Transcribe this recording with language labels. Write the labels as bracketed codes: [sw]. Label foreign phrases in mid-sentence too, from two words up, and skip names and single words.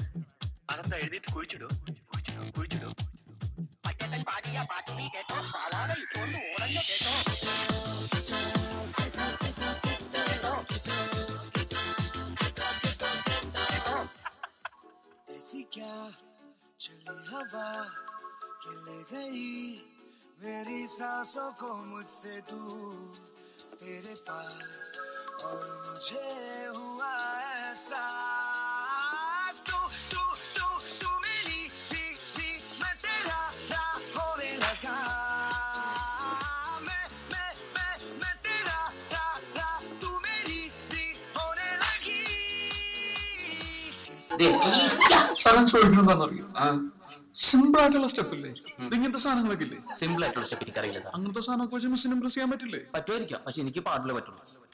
[ml] അകത്ത് എഴുതിയിട്ട് കുഴിച്ചിടൂ കുഴിച്ചിടൂ കുഴിച്ചിടൂ. പച്ചത്തൻ പാടിയ പാട്ട് നീ കേട്ടോ, പാലാതെ ഇട്ടുകൊണ്ട് ഓടഞ്ഞ കേട്ടോ. [hi] ऐसी क्या चली हवा के ले गई मेरी सांसों को मुझसे दूर तेरे पास और मुझे हुआ ऐसा तू तू तू तू मेरी भी मैं तेरा होने लगा मैं तेरा तू मेरी भी होने लगी. [ml] ചോദിക്കണെന്താണെന്നറിയോ, സിമ്പിൾ ആയിട്ടുള്ള സ്റ്റെപ്പ് ഇല്ലേ, ഇങ്ങനത്തെ സാധനങ്ങളൊക്കെ ഇല്ലേ? സിമ്പിൾ ആയിട്ടുള്ള സ്റ്റെപ്പ് എനിക്കറിയില്ല സാർ. അങ്ങനത്തെ സാധനമൊക്കെ വെച്ച് മിസ്സിന് ഇംപ്രസ് ചെയ്യാൻ പറ്റില്ലേ? പറ്റുമായിരിക്കാം, പക്ഷെ എനിക്ക് പാടില്ല പറ്റുള്ളൂ.